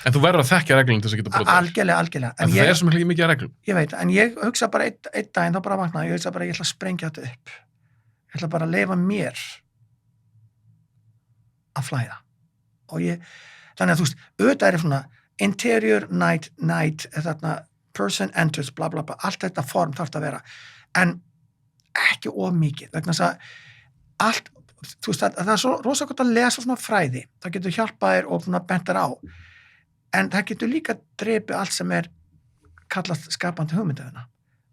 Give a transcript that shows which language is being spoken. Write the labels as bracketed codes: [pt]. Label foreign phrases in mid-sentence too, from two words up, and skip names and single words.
[is] En þú verður að þekkja reglum til þess að geta brotið. Algjörlega. En það er svo mikið að reglum. Ég veit, en ég hugsa bara einn daginn, þá bara vaknaði, ég hugsa bara, ég ætla að sprengja þetta upp. Ég ætla bara að leyfa mér að flæða. Þannig að þú veist, auðvitað er svona [en] interior, night, [is] þarna, [en] person enters, [is] bla bla bla, allt þetta form þarf þetta að vera. En ekki of mikið, vegna þess að allt, þú veist, það er svo rosa gott að lesa svona fræði, það getur hjálpað þér og svona bent þér á, en það getur líka drepið allt sem er kallast skapandi hugmyndaðina.